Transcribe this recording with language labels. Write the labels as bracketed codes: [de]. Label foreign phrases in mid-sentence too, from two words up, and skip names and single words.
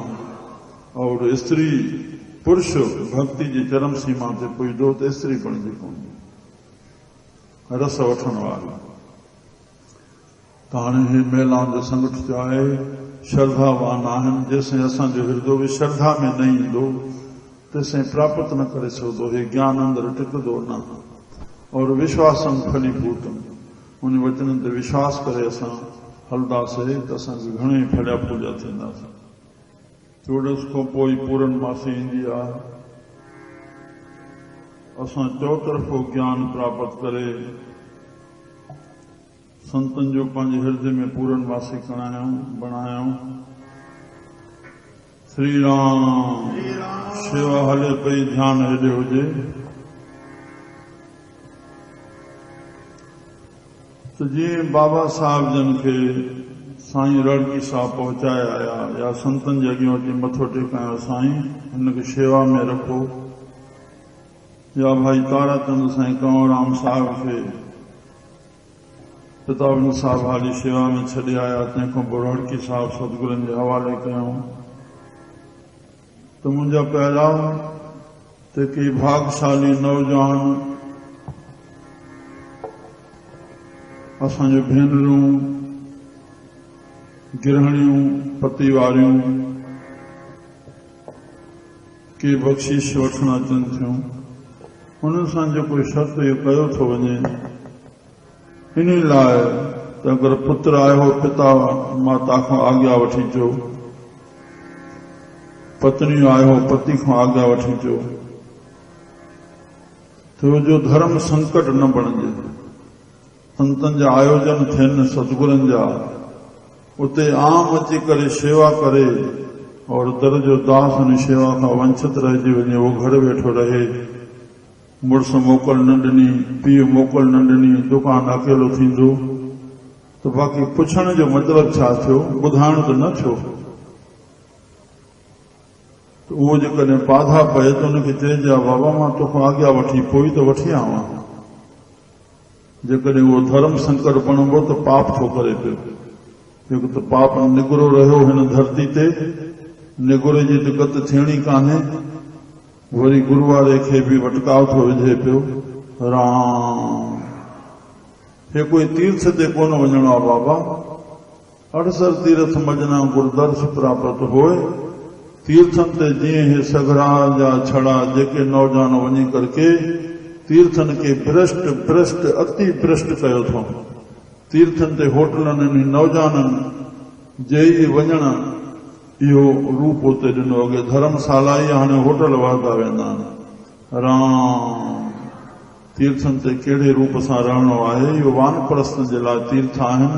[sd] और स्त्री पुरुष भक्ति जी चरम सीमा ते पुॼंदो त स्त्री बणिजी पवंदी, रस वठण वारी। त हाणे हे महिलाउनि जो संगठ जो आहे, श्रद्धावान आहिनि, जेसिताईं असांजो हृदय बि श्रद्धा में न ईंदो तेसिताईं प्राप्त न करे सघंदो, हे ज्ञान अंदरि टिकंदो न। [sa] और विश्वासम फलीभूतम, [sd] उन वचननि ते विश्वास करे असां हलंदासीं त असांखे घणेई फलिया पूजा थींदासीं। चोॾस खां पोइ पूरनमासी ईंदी आहे, असां चौतरफ़ो ज्ञान प्राप्त करे संतन जो पंहिंजे हृदय में पूरनमासी बणायूं। श्री राम। शेवा हले पई, ध्यान हेॾे हुजे त जीअं बाबा साहिब जन खे साईं रड़की साहब पहुचाए आया, या संतन जे अॻियां अची मथो टेकायो, साईं हिनखे शेवा में रखो, या भाई ताराचंद साईं कंवरराम साहिब खे प्रतापगंज साहिब हाली शेवा में छॾे आया, तंहिंखां पोइ रड़की साहिब सतगुरनि जे हवाले कयूं। त मुंहिंजा पहिला त के भागशाली नौजवान असांजो भेनरूं, गिरहणियूं, पति वारियूं के बख़्शीश वठण अचनि थियूं, उन्हनि सां जेको शर्त इहो कयो थो वञे, इन लाइ त अगरि पुत्र आयो पिता माता खां आज्ञा वठी अचो, पत्नी आयो पति खां आज्ञा वठी अचो, तो जो धर्म संकट न बणिजे। संतन जा आयोजन थियनि सतगुरनि जा, उते आम अची करे शेवा करे और दर जो दास उन शेवा खां वंचित रहिजी वञे, वो घर वेठो रहे, मुड़ुस मोकल न ॾिनी, पीउ मोकल न ॾिनी, दुकान अकेलो थींदो, त बाक़ी पुछण जो मतिलब छा थियो, ॿुधाइण त न थियो। त उहो जेकॾहिं बाधा पए त उनखे चइजे, बाबा मां तोखां आज्ञा वठी पोइ त वठी आवां। जेकॾहिं उहो धर्म संकट बणिबो त पाप थो करे पियो, हिकु त पाप निगरो रहियो हिन धरती ते, निगुरे जी त गत थियणी कान्हे, वरी गुरू वारे खे बि वटकाव थो विझे पियो। राम। हे कोई तीर्थ ते कोन वञणो आहे बाबा, 68 तीर्थ मजना गुरुदर्श प्राप्त होए। तीर्थन ते जीअं हे सगरा जा छड़ा जेके नौजवान वञी करके तीर्थन के भ्रष्ट अति भ्रष्ट कयो थो। तीर्थन ते होटलनि नौजवाननि जे वञण इहो रूप उते ॾिनो, अॻे धर्मशाला ई हाणे होटल वहंदा वेंदा आहिनि। राम। तीर्थन ते कहिड़े रूप सां रहणो आहे, इहो वानप्रस्थनि जे लाइ तीर्थ आहिनि।